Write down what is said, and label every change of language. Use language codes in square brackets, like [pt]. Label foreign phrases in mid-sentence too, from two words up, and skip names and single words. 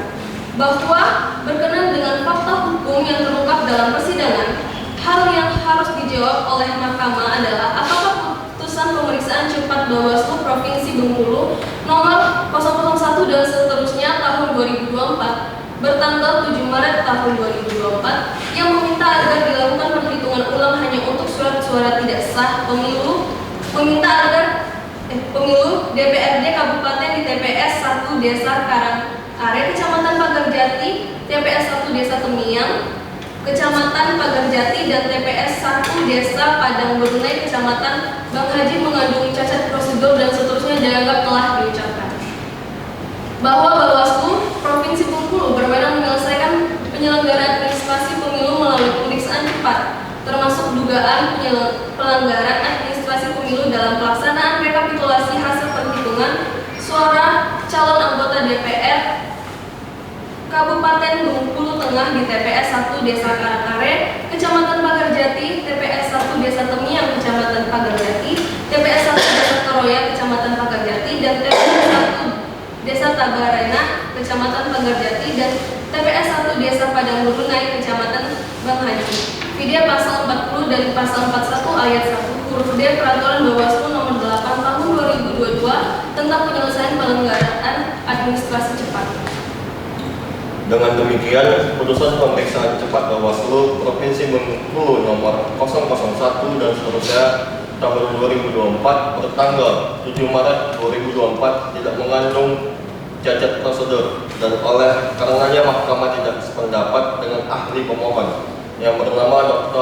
[id] Bahwa berkenan dengan fakta hukum yang terungkap dalam persidangan, Hal yang harus dijawab oleh Mahkamah adalah apakah putusan pemeriksaan cepat Bawaslu Provinsi Bengkulu nomor 001 dan seterusnya tahun 2024 bertanggal 7 Maret tahun 2024 yang meminta agar dilakukan perhitungan ulang hanya untuk surat suara tidak sah pemilu DPRD Kabupaten di TPS 1 Desa Karangare, Kecamatan Pagarjati, TPS 1 Desa Temiang, Kecamatan Pagarjati, dan TPS 1 Desa Padang Brunei, Kecamatan Bang Haji mengandung cacat prosedur dan seterusnya dianggap telah diucapkan. Bahwa Bawaslu Provinsi Bengkulu berwenang menyelesaikan penyelenggaraan administrasi pemilu melalui pemeriksaan cepat, termasuk dugaan pelanggaran administrasi pemilu dalam pelaksanaan rekapitulasi hasil penghitungan suara calon anggota DPR Kabupaten Bengkulu Tengah di TPS 1 Desa Karangare, Kecamatan Pagarjati, TPS 1 Desa Temiang, Kecamatan Pagarjati, TPS 1 Desa Toroya, Kecamatan Pagarjati, dan TPS 1 Desa Tagarena, Kecamatan Pagarjati, dan TPS 1 Desa Padang Brunei, Kecamatan Bang Haji. Video pasal 40 dan pasal 41 ayat 1 huruf D Peraturan Bawaslu nomor 8 tahun 2022 tentang penyelesaian pelanggaran administrasi cepat. Dengan demikian, putusan pemeriksaan cepat Bawaslu Provinsi Bengkulu nomor 001 dan seterusnya tahun 2024 bertanggal 7 Maret 2024 tidak mengandung cacat prosedur, dan oleh karenanya Mahkamah tidak sependapat dengan ahli pemohon yang bernama Dr.